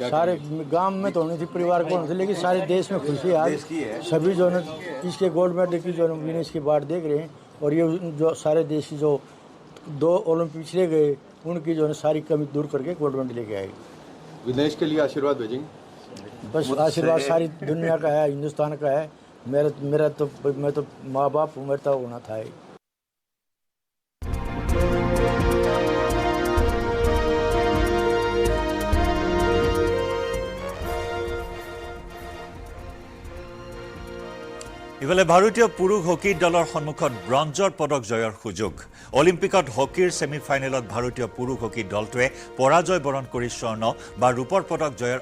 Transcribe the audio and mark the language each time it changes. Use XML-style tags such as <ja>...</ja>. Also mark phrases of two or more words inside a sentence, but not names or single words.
<hi>सारे गांव में तो होनी थी परिवार को होनी थी लेकिन सारे देश में खुशी है आज सभी जो है इसके</hi> <en>gold medal</en> <hi>की जो विनेश की बाट देख रहे हैं और ये जो सारे देश की जो 2 ओलंपिक पिछले गए उनकी जो है सारी कमी दूर करके</hi> <en>gold medal</en> <hi>लेके आएगी विनेश के लिए आशीर्वाद भेजेंगे बस आशीर्वाद सारी दुनिया का है हिंदुस्तान का है मेरा तो मैं तो माँ बाप हूँ मेरा तो होना था ही</hi> <as>ইফালে ভাৰতীয় পুৰুষ হকী দলৰ সন্মুখত ব্ৰঞ্জৰ পদক জয়ৰ সুযোগ অলিম্পিকত হকীৰ ছেমি ফাইনেলত ভাৰতীয় পুৰুষ হকী দলটোৱে পৰাজয় বৰণ কৰি স্বৰ্ণ বা ৰূপৰ পদক জয়ৰ</as>